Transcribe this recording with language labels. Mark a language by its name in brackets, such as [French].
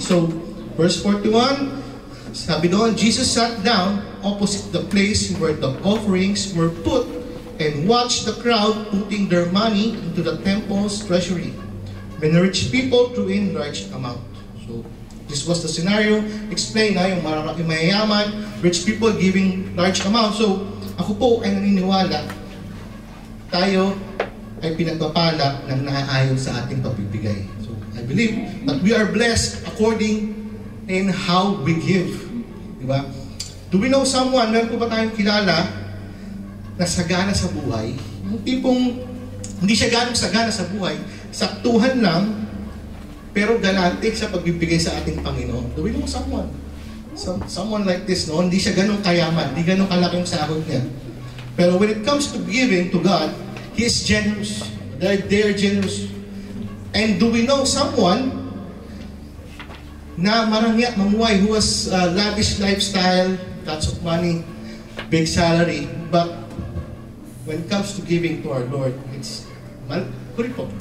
[English] So, verse 41, [Filipino] sabi doon, [English] Jesus sat down opposite the place where the offerings were put and watched the crowd putting their money into the temple's treasury. When the rich people threw in large amount. So, this was the scenario. Explain [Filipino] na yung mayayaman, [English] rich people giving large amount. [Filipino] So, ako po ay naniniwala, tayo ay pinagpapala ng naaayon sa ating pagbibigay. [English] So, I believe that we are blessed according in how we give. [Filipino] Diba? [English] Do we know someone, [Filipino] meron po ba tayong kilala na sagana sa buhay? Yung tipong hindi siya ganong sagana sa buhay, saktuhan lang, pero galante sa pagbibigay sa ating Panginoon. [English] Do we know someone? Someone like this, no? [Filipino] Hindi siya ganong kayaman, hindi ganong kalaki yung sahod niya. [English] Pero when it comes to giving to God, He is generous. They're generous. And do we know someone [Filipino] na marangya, mamuhay, [English] who has lavish lifestyle, lots of money, big salary, but when it comes to giving to our Lord, it's [Filipino] kuripot.